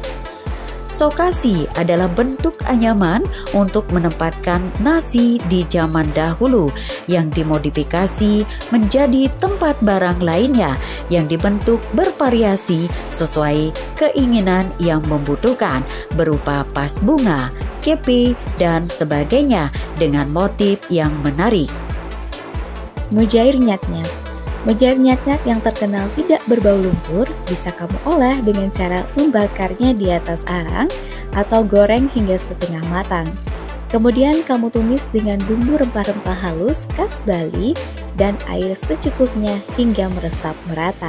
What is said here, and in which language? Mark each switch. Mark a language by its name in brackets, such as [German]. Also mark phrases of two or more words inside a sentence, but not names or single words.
[Indonesian] Sokasi adalah bentuk anyaman untuk menempatkan nasi di zaman dahulu yang dimodifikasi menjadi tempat barang lainnya yang dibentuk bervariasi sesuai keinginan yang membutuhkan berupa vas bunga, kepi, dan sebagainya dengan motif yang menarik. Mujair nyat-nyat. Mujair nyat-nyat yang terkenal tidak berbau lumpur bisa kamu olah dengan cara membakarnya di atas arang atau goreng hingga setengah matang. Kemudian kamu tumis dengan bumbu rempah-rempah halus khas Bali dan air secukupnya hingga meresap merata.